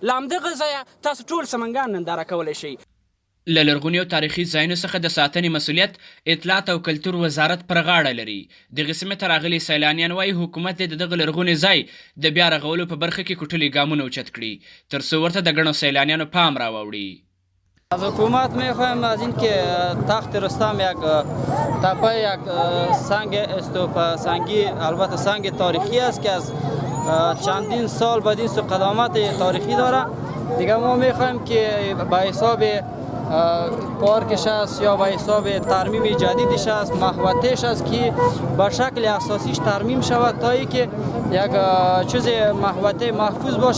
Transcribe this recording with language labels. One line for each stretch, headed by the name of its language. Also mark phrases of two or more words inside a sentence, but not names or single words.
Pashto: له همدغه ځایه تاسو ټول سمنګان ننداره کولی شئ. له لرغوني او تاریخي ځایونو څخه د ساتنې مسؤلیت اطلاعات او کلتور وزارت پر غاړه لري. دغې سیمې ته راغلي سیلانیان وایي حکومت د دغه لرغوني ځای د بیا رغولو په برخه کې کوټلي ګامونه اوچت کړي تر څو ورته د ګڼو سیلانیانو پام راواوړي.
Persian: از حکومت میخوایم از اینکه تخت رستم یک تپه یک سنگ استوپ سنگی، البته سنگ تاریخی است که از چندین سال بعد این قدامت تاریخی داره. دیگه ما میخوایم که به حساب پارکش است یا به حساب ترمیم جدیدش است، محوطهش است که به شکل اساسیش ترمیم شود تا اینکه یک چیز محوطه محفوظ باشه.